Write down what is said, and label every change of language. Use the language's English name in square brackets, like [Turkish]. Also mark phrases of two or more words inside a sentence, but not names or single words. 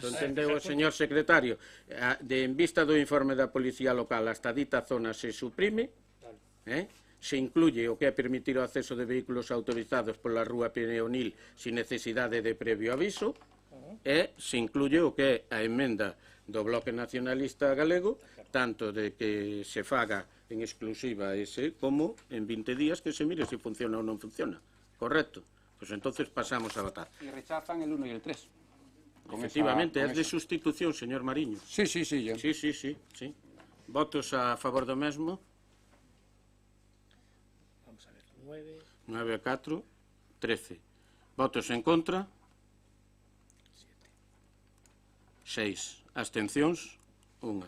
[Galician] Perfecto, entendeu o señor secretario. En vista do informe da Policía Local, hasta dita zona se suprime, se incluye o que é permitir o acceso de vehículos autorizados pola Rúa Pineonil sin necesidade de previo aviso, e se incluye o que é a emenda do Bloque Nacionalista Galego, tanto de que se faga en exclusiva ese, como en 20 días que se mire se funciona ou non funciona. Correcto? Pois entonces pasamos a votar. [Spanish] Y rechazan el 1 y el 3. [Galician] Efectivamente, é de sustitución, señor Mariño. [Spanish] Sí, sí, sí. [Galician] Sí. Votos a favor do mesmo? Vamos a ver, 9... 9 a 4, 13. Votos en contra? 6. Abstencións? 1.